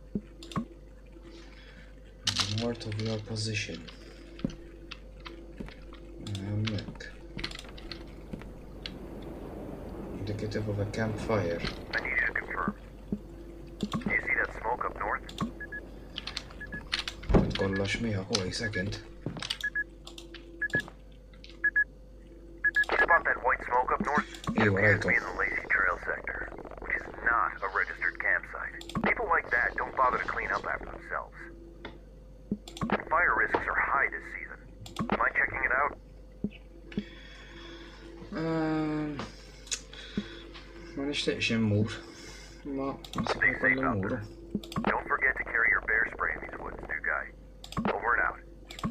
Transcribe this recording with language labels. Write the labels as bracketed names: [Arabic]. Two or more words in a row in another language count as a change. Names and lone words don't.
[English] North of your position. Look. Indicative of a campfire. I need you to confirm. Do you see that smoke up north? [Maltese] kollox miegħek, [English] wait a second. Spot that white smoke up north? It [Maltese] Ewa, [English] appears to be [Maltese] rajtu. [English] in the Lacey Trail sector, which is not a registered campsite. People like that don't bother to clean up after themselves. Fire risks are high this season. Mind checking it out? [Maltese] Ma nixtieqx immur. Ma [English] Stay safe out [Maltese] muru. [English] there. Don't forget to carry your bear spray in these woods, new guy. Over and out.